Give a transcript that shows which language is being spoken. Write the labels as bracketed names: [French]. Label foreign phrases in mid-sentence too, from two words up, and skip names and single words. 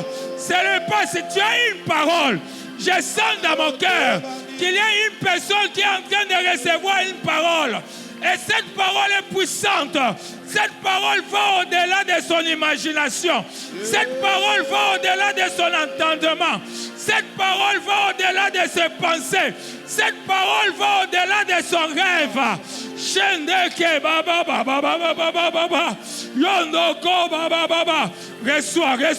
[French] Ce n'est pas si tu as une parole. Je sens dans mon cœur qu'il y a une personne qui est en train de recevoir une parole. Et cette parole est puissante. Cette parole va au-delà de son imagination. Cette parole va au-delà de son entendement. Cette parole va au-delà de ses pensées. Cette parole va au-delà de son rêve. Shendeke baba baba baba baba baba. Yondoko baba baba. Reçois.